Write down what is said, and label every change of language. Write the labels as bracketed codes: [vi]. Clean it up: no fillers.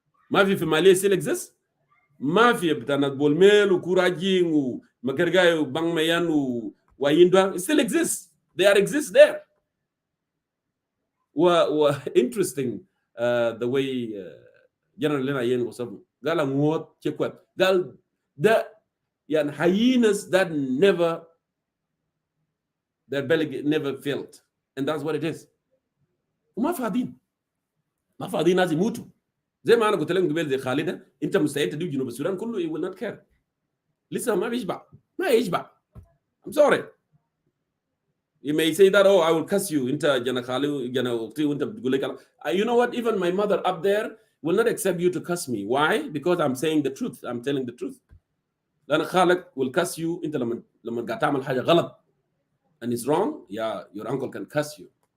[ar] مافيا في مالية [en] still exist. [ar] مافيا بتاعت بولميل وكوراجين ومكرغاي وبانغ ميان ويندوان [en] still exists. They exist there. Interesting the way General Lena Yen [ar] وصفه قال موت تشكوت قال ده يعني [en] hyenas that their belly never filled, and that's what it is. [ar] وما فاضيين ناس يموتوا زي ما انا قلت لكم قبل زي خالده. انت مستعد تدي جنوب السودان كله [en] you will not care. [ar] لسه ما يشبع. [en] I'm sorry. You may say that, oh, I will cuss you. [ar] انت جنا خالي جنا وقتي وانت بتقول لك [en] you know what, even my mother up there will not accept you to cuss me. Why? Because I'm saying the truth. I'm telling the truth. [ar] لأن خالك [en] will cuss you. [ar] انت لما قاعد تعمل حاجه غلط [en] and it's wrong, yeah, your uncle can cuss you.